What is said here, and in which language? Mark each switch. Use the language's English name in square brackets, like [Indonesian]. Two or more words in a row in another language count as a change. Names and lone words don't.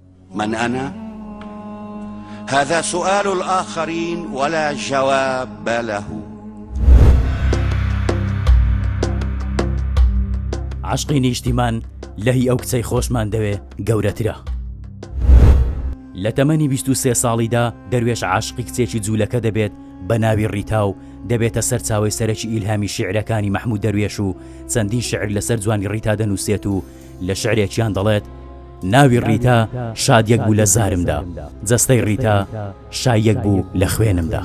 [Arabic] من أنا؟ هذا سؤال الآخرين ولا جواب له. [Central Kurdish] عشقی نیشتیمان لەهی ئەو کچەی خۆشمان دەوێ گەورەترە. لە تەمەنی 23 ساڵیدا دەروێش عاشقی کچێکی جوولەکە دەبێت بە ناوی ڕیتا و دەبێتە سەرچاوی سەرەکی ئیلهامی شیعرەکانی مەحموود دەروێش و چەندین شعر لەسەر جوانی ڕیتا دەنووسێت و لە شعرێکیان دەڵێت ناوی ڕیتا شادیەک بوو لە زارمدا، جەستەی ڕیتا شایەک بوو لە خوێنمدا.